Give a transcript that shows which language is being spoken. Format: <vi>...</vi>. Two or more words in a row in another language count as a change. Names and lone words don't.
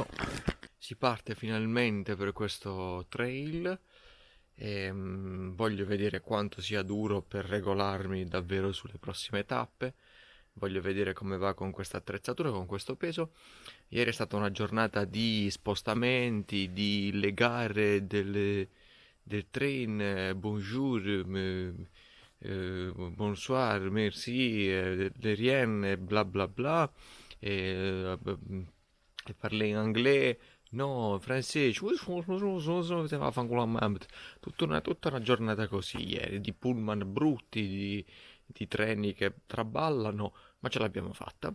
<it>Si parte finalmente per questo trail e voglio vedere quanto sia duro per regolarmi davvero sulle prossime tappe. Voglio vedere come va con questa attrezzatura, con questo peso. Ieri è stata una giornata di spostamenti, di legare del train,</it> <fr>bonjour, bonsoir, merci, de rien, bla bla bla.</fr> <it>E,</it> <fr>parlé in anglais,</fr> <it>no, francese, tutta una giornata così ieri, di pullman brutti, di treni che traballano, ma ce l'abbiamo fatta.</it>